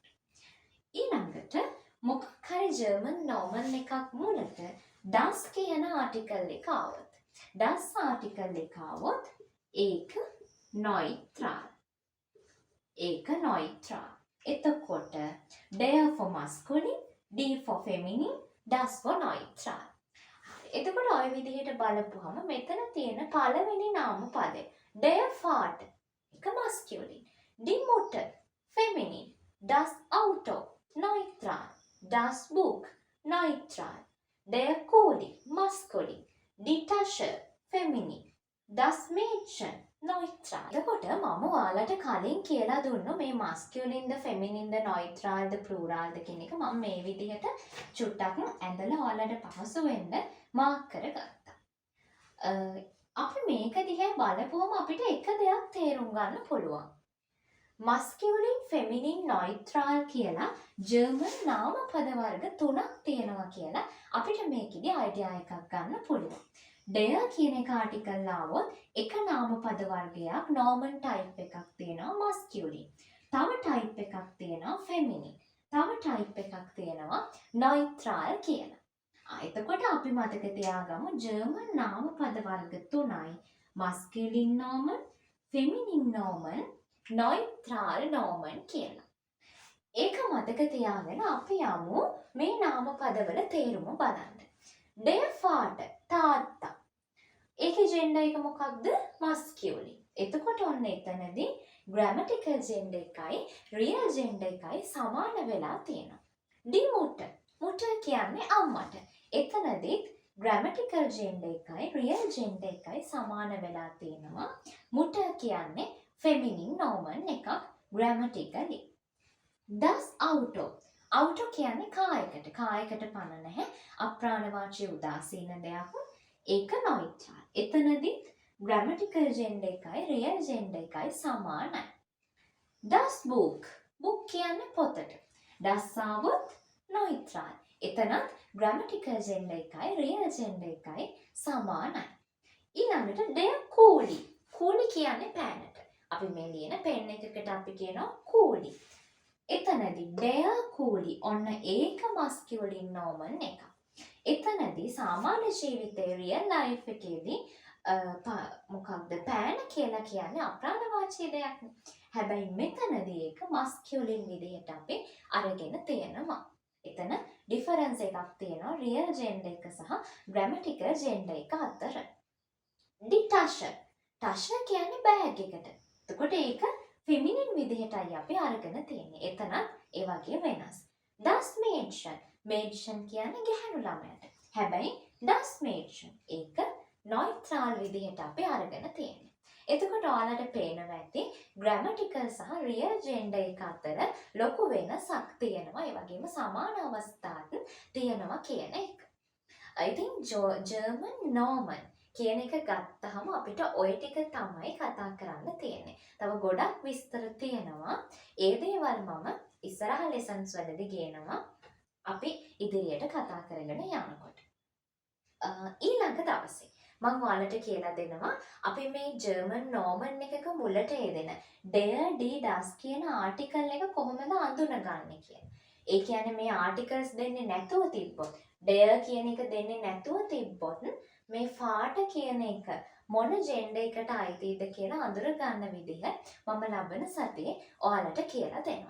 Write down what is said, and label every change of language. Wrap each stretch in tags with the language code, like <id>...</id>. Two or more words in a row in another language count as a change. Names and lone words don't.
<si>ඊළඟට මොකක් හරි ජර්මන් නෝමන් එකක් මුලට das කියන ආටිකල් එක ආවොත් das ආටිකල් එක ආවොත් ඒක neutral. ඒක neutral.</si> <en>එතකොට der for masculine, d for feminine, das for neutral.</en> <si>එතකොට ඔය විදිහට බලපුවම මෙතන තියෙන පළවෙනි නාම පදේ</si> <de>der Vater</de> <si>එක masculine,</si> <de>die Mutter</de> <si>feminine,</si> <de>das Auto</de> <si>neutral,</si> <de>das Buch</de> <si>neutral,</si> <de>der Kuli</de> <si>masculine,</si> <de>die Tasche</de> <si>feminine,</si> <de>das Mädchen</de> <si>neutral. එතකොට මම ඔයාලට කලින් කියලා දුන්නු මේ masculine ද feminine ද neutral ද plural ද කියන එක මම මේ විදිහට චුට්ටක් ඇඳලා ඔයාලට පහසු වෙන්න මාක් කරගත්තා. අපි මේක දිහා බලපුවම අපිට එක දෙයක් තේරුම් ගන්න පුළුවන්.</si> <en>masculine, feminine, neutral</en> <si>කියලා ජර්මන් නාම පද වර්ග 3ක් තියෙනවා කියලා අපිට මේකෙදි අයිඩියා එකක් ගන්න පුළුවන්. der කියන එක ආටිකල් ආවොත් එක නාම පද වර්ගයක් Nomen type එකක් තියෙනවා masculine. තව type එකක් තියෙනවා feminine. තව type එකක් තියෙනවා neutral කියලා. එතකොට අපි මතක තියාගමු ජර්මන් නාම පද වර්ග 3යි</si> <en>masculine nomen, feminine nomen, neutral nomen</en> <si>කියලා. ඒක මතක තියාගෙන අපි යමු මේ නාම පදවල තේරුම බලන්න.</si> <de>der Vater</de> <si>තාත්තා. ඒකේ ජෙන්ඩර් එක මොකක්ද? masculine. එතකොට ඔන්න එතනදී</si> <en>grammatical gender</en> <si>එකයි</si> <en>real gender</en> <si>එකයි සමාන වෙලා තියෙනවා.</si> <de>die Mutter.</de> <si>Mutter කියන්නේ අම්මට. එතනදී</si> <en>grammatical gender</en> <si>එකයි</si> <en>real gender</en> <si>එකයි සමාන වෙලා තියෙනවා. Mutter කියන්නේ</si> <en>feminine nomen</en> <si>එකක් grammatically.</si> <de>das Auto.</de> <si>Auto කියන්නේ කායකට. කායකට පණ නැහැ. අප්‍රාණවාචී උදාසීන දෙයක්. ඒක neutral. එතනදී</si> <en>grammatical gender</en> <si>එකයි</si> <en>real gender</en> <si>එකයි සමානයි.</si> <de>das Buch.</de> <si>Book කියන්නේ පොතට. das ආවොත් neutral. එතනත්</si> <en>grammatical gender</en> <si>එකයි</si> <en>real gender</en> <si>එකයි සමානයි. ඊළඟට</si> <de>der Kuli.</de> <si>Kuli කියන්නේ පෑනට. අපි මේ ලියන පෙන් එකකට අපි කියනවා Kuli. එතනදී</si> <de>der Kuli</de> <si>ඔන්න ඒක</si> <en>masculine nomen</en> <si>එකක්. එතනදී සාමාන්‍ය ජීවිතයේ</si> <en>real life</en> <si>එකේදී මොකක්ද පෑන කියලා කියන්නේ අප්‍රාණවාචී දෙයක්. හැබැයි මෙතනදී ඒක masculine විදිහට අපි අරගෙන තියෙනවා. එතන ඩිෆරන්ස් එකක් තියෙනවා</si> <en>real gender</en> <si>එක සහ</si> <en>grammatical gender</en> <si>එක අතර.</si> <de>die Tasche.</de> <si>Tasche කියන්නේ බෑග් එකට. එතකොට ඒක feminine විදිහටයි අපි අරගෙන තියෙන්නේ. එතනත් ඒ වගේ වෙනස්.</si> <de>das Mädchen.</de> <si>Mädchen කියන්නේ ගැහැණු ළමයට. හැබැයි</si> <de>das Mädchen</de> <si>ඒක neutral විදිහට අපි අරගෙන තියෙන්නේ. එතකොට ඔයාලට පේනවා ඇති grammatical සහ</si> <en>real gender</en> <si>එක අතර ලොකු වෙනසක් තියෙනවා. ඒ වගේම සමාන අවස්ථාත් තියෙනවා කියන එක. ඉතින්</si> <en>German Nomen</en> <si>කියන එක ගත්තහම අපිට ওই ටික තමයි කතා කරන්න තියෙන්නේ. තව ගොඩක් විස්තර තියෙනවා. ඒ දේවල් මම ඉස්සරහ lessons වලදී ගේනවා. අපි ඉදිරියට කතා කරගෙන යනකොට. ඊළඟ දවසේ මම ඔයාලට කියලා දෙනවා අපි මේ ජර්මන් නෝමන් එකක මුලට යෙදෙන</si> <de>der, die, das</de> <si>කියන ආටිකල් එක කොහොමද අඳුනගන්නේ කියලා. ඒ කියන්නේ මේ ආටිකල්ස් දෙන්නේ නැතුව තිබ්බොත් der කියන එක දෙන්නේ නැතුව තිබ්බොත් මේ Vater කියන එක මොන ජෙන්ඩර් එකට අයිතිද කියලා අඳුර ගන්න විදිහ මම ලබන සතියේ ඔයාලට කියලා දෙනවා.</si>